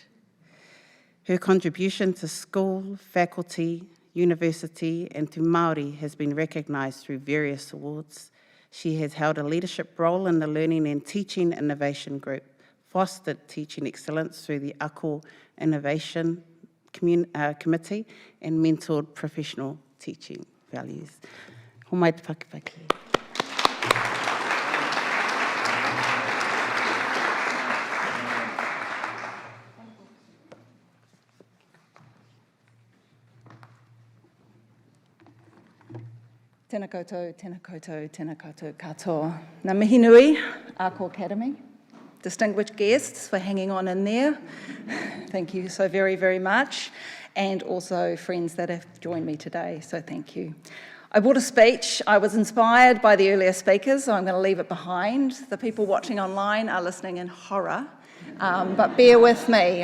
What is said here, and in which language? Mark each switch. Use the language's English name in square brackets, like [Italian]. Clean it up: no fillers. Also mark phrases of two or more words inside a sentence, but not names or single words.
[English] Her contribution to school, faculty, university and to Māori has been recognised through various awards. She has held a leadership role in the Learning and Teaching Innovation Group, fostered teaching excellence through the Ako Innovation Committee, and mentored professional teaching values. [Māori] Homai te Pakipaki. Tēnā koutou, tēnā koutou, tēnā koutou katoa. Ngā mihi nui, Ako Academy. [English] Distinguished guests for hanging on in there. Thank you so very, very much. And also friends that have joined me today, so thank you. I brought a speech. I was inspired by the earlier speakers, so I'm going to leave it behind. The people watching online are listening in horror, but bear with me.